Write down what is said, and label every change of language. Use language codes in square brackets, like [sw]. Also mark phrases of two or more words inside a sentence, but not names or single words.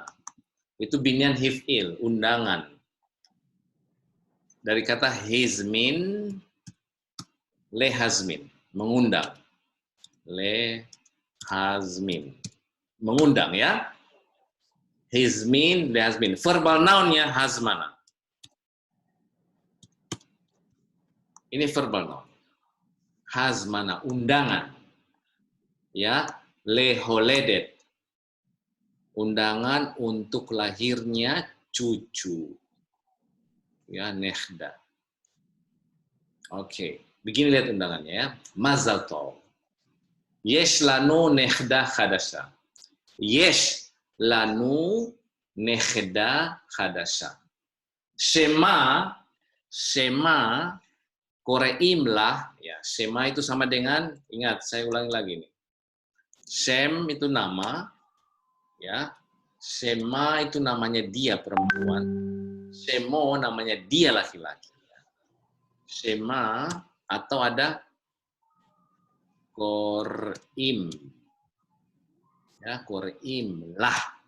[id] Itu binyan hif'il, undangan. Dari kata [he] הזמין, להזמין, [id] mengundang. Lehazmin. Mengundang ya. [he] הזמין, להזמין. [en] Verbal noun- [id] nya hazmana. Ini [en] verbal noun. [id] Hazmana, undangan. Ya, leholedet. Undangan untuk lahirnya cucu. Ya, nekhda. Oke, begini lihat undangannya ya. Mazal tov. [he] יש לנו נכדה חדשה. יש לנו נכדה חדשה. [id] Shema, koreimlah, ya. Shema itu sama dengan, ingat, saya ulangi lagi nih. Shem itu nama, ya. Shema itu namanya dia perempuan. Shemo namanya dia laki-laki. Shema atau ada korim, ya, korimlah.